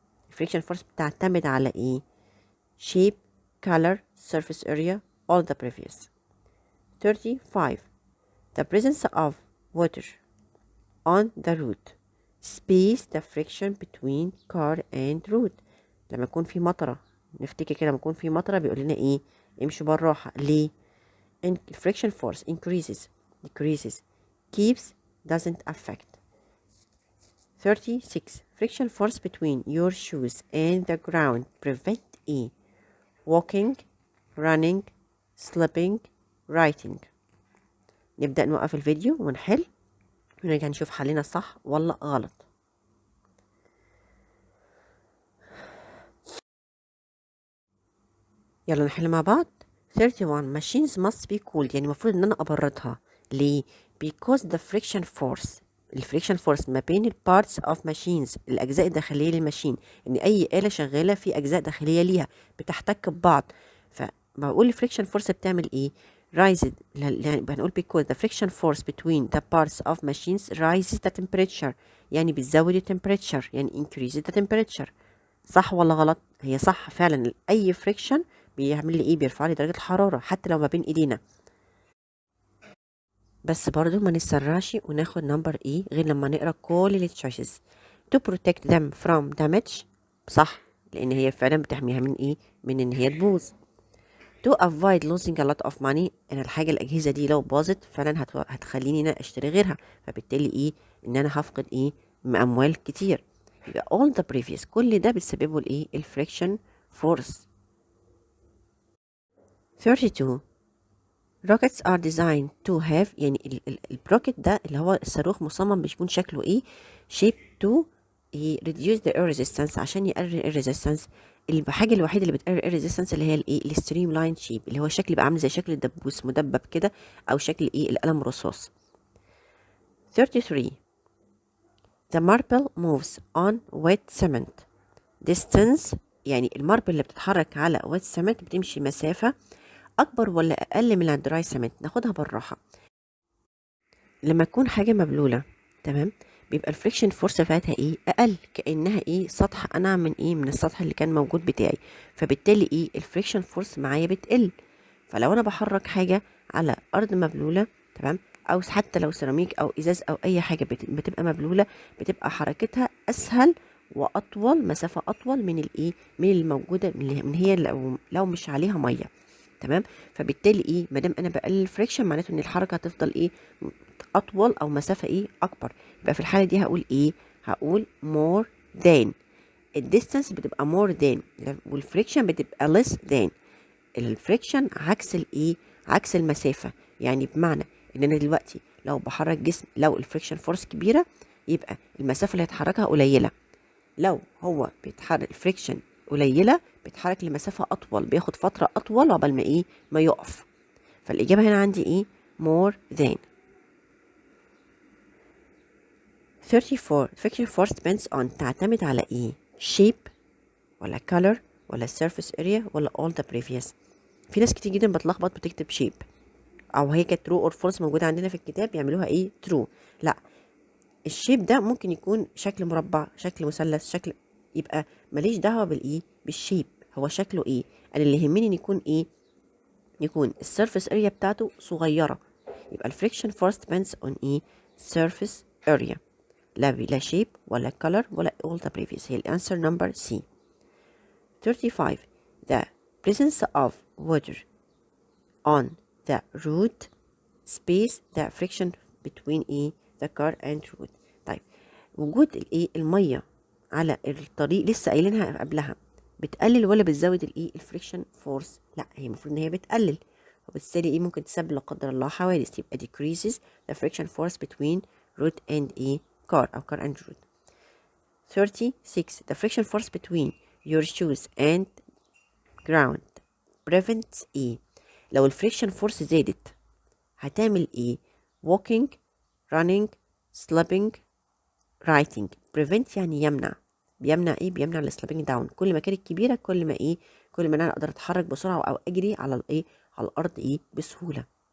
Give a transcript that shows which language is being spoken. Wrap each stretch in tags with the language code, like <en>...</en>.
<en>friction force</en> <ar>بتعتمد على ايه؟</ar> <en>shape, color, surface area, all the previous. 35. The presence of water on the road space the friction between car and road.</en> <ar>لما يكون في مطرة نفتكر كده، لما يكون في مطرة بيقول لنا ايه؟ امشوا بالراحة. ليه؟</ar> <en>friction force increases, decreases, keeps, doesn't affect. 36. Friction force between your shoes and the ground prevent</en> <ar>ايه؟</ar> <en>walking, running, slipping, writing.</en> <ar>نبدأ نوقف الفيديو ونحل ونرجع نشوف حلنا صح ولا غلط. يلا نحل مع بعض. 31.</ar> <en>Machines must be cooled</en> <ar>يعني المفروض ان انا ابردها. ليه؟</ar> <en>because the friction force</en> <ar>الفريكشن فورس ما بين البارتس اوف ماشينز الاجزاء الداخليه للماشين، ان اي آلة شغاله في اجزاء داخليه ليها بتحتك ببعض. فبقول الفريكشن فورس بتعمل ايه؟ رايزد يعني هنقول</ar> <en>because the friction force between the parts of machines rises the temperature</en> <ar>يعني بتزود التمبريتشر يعني</ar> <en>increases the temperature.</en> <ar>صح ولا غلط؟ هي صح فعلا. اي فريكشن بيعمل لي ايه؟ بيرفع لي درجه الحراره حتى لو ما بين ايدينا. بس برضو ما نتسرعش وناخد نمبر ايه غير لما نقرا كل التشويسز.</ar> <en>to protect them from damage</en> <ar>صح لان هي فعلا بتحميها من ايه؟ من ان هي تبوظ.</ar> <en>to avoid losing a lot of money</en> <ar>ان الحاجه الاجهزه دي لو باظت فعلا هتخليني انا اشتري غيرها، فبالتالي ايه؟ ان انا هفقد ايه؟ اموال كتير. يبقى</ar> <en>all the previous</en> <ar>كل ده بتسببه الايه؟ الفريكشن فورس.</ar> <en>32. rockets are designed to have</en> <ar>يعني البروكت ده اللي هو الصاروخ مصمم بيكون شكله ايه؟</ar> <en>shape to reduce the air resistance</en> <ar>عشان يقلل air resistance. الحاجه الوحيده اللي بتقلل air resistance اللي هي الايه؟ الستريم لاين شيب اللي هو الشكل بقى عامل زي شكل الدبوس مدبب كده او شكل ايه؟ القلم الرصاص.</ar> <en>33. The marble moves on wet cement.</en> <ar>distance يعني الماربل اللي بتتحرك على wet cement بتمشي مسافه اكبر ولا اقل من الدراي سمنت؟ ناخدها بالراحه. لما تكون حاجه مبلوله تمام بيبقى الفريكشن فورس بتاعتها ايه؟ اقل، كانها ايه؟ سطح انعم من ايه؟ من السطح اللي كان موجود بتاعي، فبالتالي ايه؟ الفريكشن فورس معايا بتقل. فلو انا بحرك حاجه على ارض مبلوله تمام او حتى لو سيراميك او ازاز او اي حاجه بتبقى مبلوله بتبقى حركتها اسهل واطول، مسافه اطول من الايه؟ من الموجوده من هي لو مش عليها ميه. تمام. فبالتالي ايه؟ ما دام انا بقلل الفريكشن معناته ان الحركه هتفضل ايه؟ اطول او مسافه ايه؟ اكبر. يبقى في الحاله دي هقول ايه؟ هقول</ar> <en>more than.</en> <ar>الديستانس بتبقى</ar> <en>more than</en> <ar>والفريكشن بتبقى</ar> <en>less than.</en> <ar>الفريكشن عكس الايه؟ عكس المسافه. يعني بمعنى ان انا دلوقتي لو بحرك جسم لو الفريكشن فورس كبيره يبقى المسافه اللي هيتحركها قليله. لو هو بيتحرك الفريكشن قليلة بيتحرك لمسافة أطول، بياخد فترة أطول عقبال ما إيه ما يقف. فالإجابة هنا عندي إيه</ar> <en>more than. 34 friction force depends on</en> <ar>تعتمد على إيه</ar> <en>shape</en> <ar>ولا</ar> <en>color ولا surface area ولا all the previous.</en> <ar>في ناس كتير جدا بتلخبط بتكتب shape أو هي كانت</ar> <en>true or false</en> <ar>موجودة عندنا في الكتاب يعملوها إيه true. لا، الشيب ده ممكن يكون شكل مربع، شكل مثلث، شكل، يبقى ماليش دعوه بالايه بالشيب، هو شكله ايه. انا اللي يهمني ان يكون ايه، يكون السيرفيس اريا بتاعته صغيره. يبقى الفريكشن فورس</ar> <en>depends on</en> <ar>ايه surface area، لا شيب ولا color ولا</ar> <en>all the previous.</en> <ar>هي الانسر نمبر سي.</ar> <en>35 the presence of water on the road space the friction between</en> <ar>ايه</ar> <en>the car and road.</en> <ar>طيب وجود الايه الميه على الطريق لسه قايلينها قبلها بتقلل ولا بتزود الايه الفريكشن فورس؟ لا، هي المفروض ان هي بتقلل، وبالتالي ايه ممكن تسبب لا قدر الله حوادث، يبقى</ar> <en>decreases the friction force between road and a car او car and road. 36 the friction force between your shoes and ground prevents ايه.</en> <ar>لو الفريكشن فورس زادت هتعمل ايه؟</ar> <en>walking running slipping writing.</en> <ar>prevent يعني يمنع، بيمنع ايه بيمنع السليبنج داون. كل ما كانت كبيره كل ما ايه كل ما انا اقدر اتحرك بسرعه او اجري على الايه على الارض ايه بسهوله.</ar>